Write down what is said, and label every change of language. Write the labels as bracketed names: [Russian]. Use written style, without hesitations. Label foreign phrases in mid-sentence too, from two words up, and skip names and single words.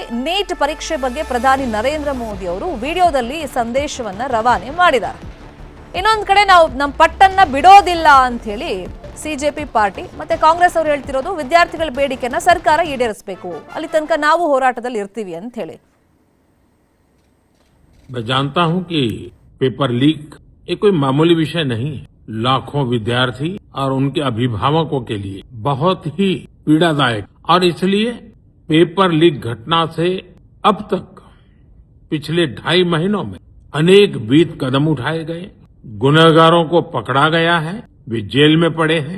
[Kannada] ನೀಟ್ ಪರೀಕ್ಷೆ ಬಗ್ಗೆ ಪ್ರಧಾನಿ ನರೇಂದ್ರ ಮೋದಿ ಅವರು ವಿಡಿಯೋದಲ್ಲಿ ಸಂದೇಶವನ್ನ ರವಾನೆ ಮಾಡಿದ್ದಾರೆ. ಇನ್ನೊಂದು ಕಡೆ ನಾವು ನಮ್ಮ ಪಟ್ಟನ್ನ ಬಿಡೋದಿಲ್ಲ ಅಂತ ಹೇಳಿ ಸಿಜೆಪಿ ಪಾರ್ಟಿ ಮತ್ತೆ ಕಾಂಗ್ರೆಸ್ ಅವರು ಹೇಳ್ತಿರೋದು, ವಿದ್ಯಾರ್ಥಿಗಳ ಬೇಡಿಕೆಯನ್ನ ಸರ್ಕಾರ ಈಡೇರಿಸಬೇಕು, ಅಲ್ಲಿ ತನಕ ನಾವು ಹೋರಾಟದಲ್ಲಿ ಇರ್ತೀವಿ ಅಂತ ಹೇಳಿ. [Hindi] मैं जानता हूं कि [English] paper leak [Hindi] ये कोई मामूली विषय नहीं है। लाखों विद्यार्थी और उनके अभिभावकों के लिए बहुत ही पीड़ादायक, और इसलिए [English] paper leak [Hindi] घटना से अब तक पिछले 2.5 महीनों में अनेक विध कदम उठाए गए, गुनहगारों को पकड़ा गया है, वे जेल में पड़े हैं।